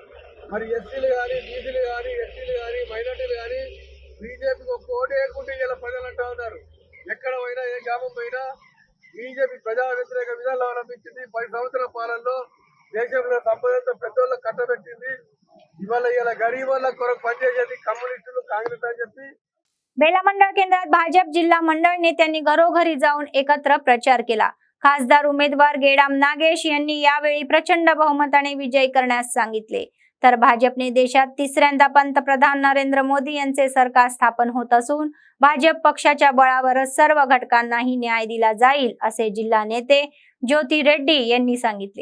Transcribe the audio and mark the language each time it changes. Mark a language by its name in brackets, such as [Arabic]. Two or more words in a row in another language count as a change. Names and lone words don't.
[Telugu] మరి ఎస్సీలు కానీ, బీసీలు కానీ, ఎస్టీలు కానీ, మైనార్టీలు కానీ బీజేపీకి ఒక ఓటు వేయకుంటే ఇలా ప్రజలు అంటా ఉన్నారు. ఎక్కడ పోయినా ఏ గ్రామం పోయినా బీజేపీ ప్రజా వ్యతిరేక విధానాలు అవలంబించింది. 10 సంవత్సరాల పాలనలో దేశంలో సంపదంతా పెద్దోళ్ళకి కట్టబెట్టింది. ఇవాళ గరీబ్ కొరకు పనిచేసేది కమ్యూనిస్టులు, కాంగ్రెస్ అని చెప్పి. [Marathi] बेला मंडळ केंद्रात भाजप जिल्हा मंडळ नेत्यांनी घरोघरी जाऊन एकत्र प्रचार केला. खासदार उमेदवार गेडाम नागेश यांनी यावेळी प्रचंड बहुमताने विजय करण्यास सांगितले. तर भाजपने देशात तिसऱ्यांदा पंतप्रधान नरेंद्र मोदी यांचे सरकार स्थापन होत असून भाजप पक्षाच्या बळावरच सर्व घटकांनाही न्याय दिला जाईल असे जिल्हा नेते ज्योती रेड्डी यांनी सांगितले.